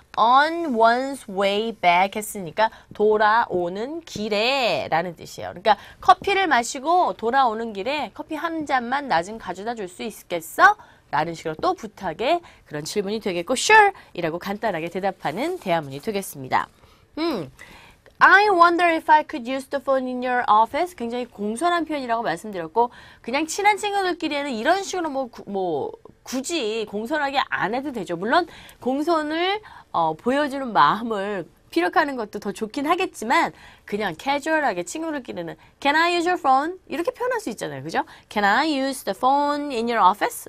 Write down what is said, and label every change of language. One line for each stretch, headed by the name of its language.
English: on one's way back
Korean: 했으니까 돌아오는 길에 라는 뜻이에요. 그러니까 커피를 마시고 돌아오는 길에 커피 한 잔만 나 좀 가져다 줄 수 있겠어? 라는 식으로 또 부탁의 그런 질문이 되겠고 sure 이라고 간단하게 대답하는 대화문이 되겠습니다.
English: I wonder if I could use the phone in your office.
Korean: 굉장히 공손한 표현이라고 말씀드렸고 그냥 친한 친구들끼리는 이런 식으로 굳이 공손하게 안 해도 되죠. 물론 공손을 보여주는 마음을 피력하는 것도 더 좋긴 하겠지만 그냥 캐주얼하게 친구들끼리는
English: Can I use your phone?
Korean: 이렇게 표현할 수 있잖아요. 그죠?
English: Can I use the phone in your office?